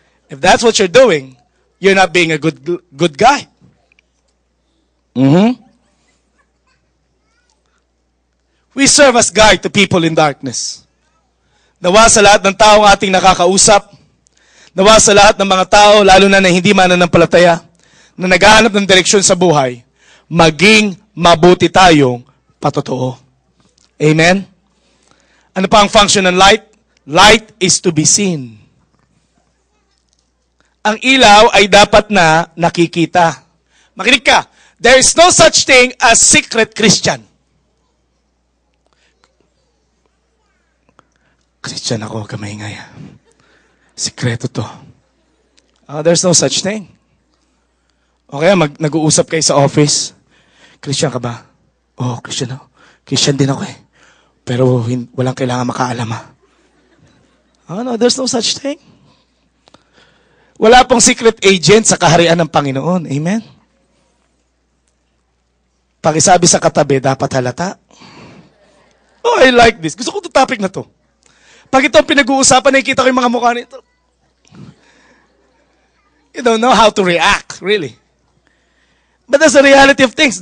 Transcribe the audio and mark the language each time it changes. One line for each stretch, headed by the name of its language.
English: If that's what you're doing, you're not being a good guy. We serve as guide to people in darkness.
Filipino: Nawa sa lahat ng taong ating nakakausap, nawa sa lahat ng mga tao, lalo na hindi mananampalataya, na naghahanap ng direksyon sa buhay, maging mabuti tayong patotoo. Amen? Ano pa ang function ng light?
English: Light is to be seen.
Filipino: Ang ilaw ay dapat na nakikita. Makinig ka,
English: there is no such thing as secret Christian.
Filipino: Christian ako, kamay-ingay. Sikreto to.
English: There's no such thing.
Filipino: O kaya nag-uusap kayo sa office. Christian ka ba? Oh, Christian ako. Christian din ako eh. Pero walang kailangan makaalam ha.
English: No, there's no such thing.
Filipino: Wala pong secret agent sa kaharian ng Panginoon. Amen? Pakisabi sa katabi, dapat halata.
English: Oh, I like this.
Filipino: Gusto ko itong topic na to. Pag ito ang pinag-uusapan, nakikita ko yung mga mukha nito.
English: You don't know how to react, really. But that's the reality of things.